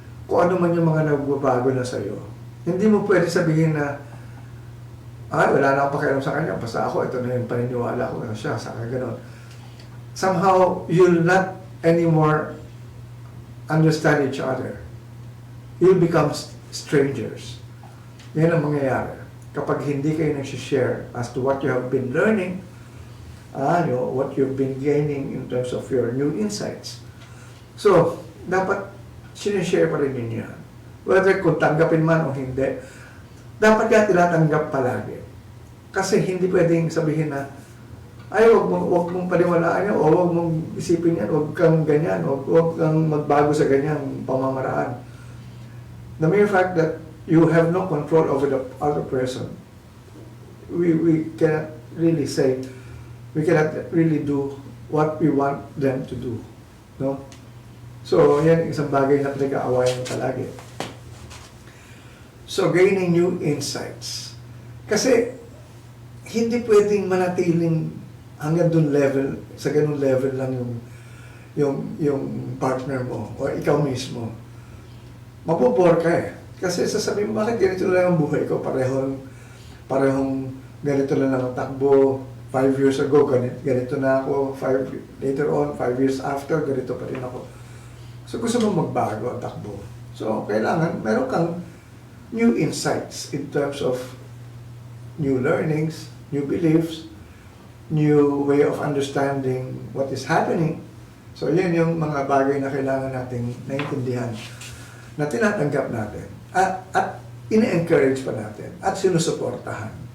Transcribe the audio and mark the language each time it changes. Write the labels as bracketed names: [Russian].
[Filipino] Kung ano man yung mga nagbabago na sa'yo. Hindi mo pwede sabihin na, wala na akong pakialam sa kanya, basta ako, ito na yung paniniwala ko na siya, sa akin gano'n. [English] Somehow, you'll not anymore understand each other. You'll become strangers. [Filipino] Yan ang mangyayari. Kapag hindi kayo nag-share [English] as to what you have been learning, what you've been gaining in terms of your new insights. [Filipino] So, dapat sinishare pa rin ninyo yan. Whether kung tanggapin man o hindi, dapat ka tinatanggap palagi. Kasi hindi pwedeng sabihin na, wag mong paniwalaan yan, o wag mong isipin yan, wag kang ganyan, wag kang magbago sa ganyang pamamaraan. [English] The mere fact that you have no control over the other person, we cannot really say, we cannot really do what we want them to do. No? [Filipino] So, yan isang bagay na pinag-aawayan palagi. [English] So, gaining new insights. [Filipino] Kasi, hindi pwedeng manatiling hanggang dun level, sa ganun level lang yung partner mo, o ikaw mismo. Mapupor ka eh. Kasi sasabihin mo, bakit ganito lang ang buhay ko? Parehong ganito lang ang takbo. [English] 5 years ago, [Filipino] ganito na ako. [English] Later on, 5 years after, [Filipino] ganito pa rin ako. So, gusto mo magbago ang takbo. [English] So, [Filipino] kailangan, meron kang [English] new insights in terms of new learnings, new beliefs, new way of understanding what is happening. [Filipino] So, yan yung mga bagay na kailangan nating naintindihan, na tinatanggap natin, at ine-encourage pa natin, at sinusuportahan.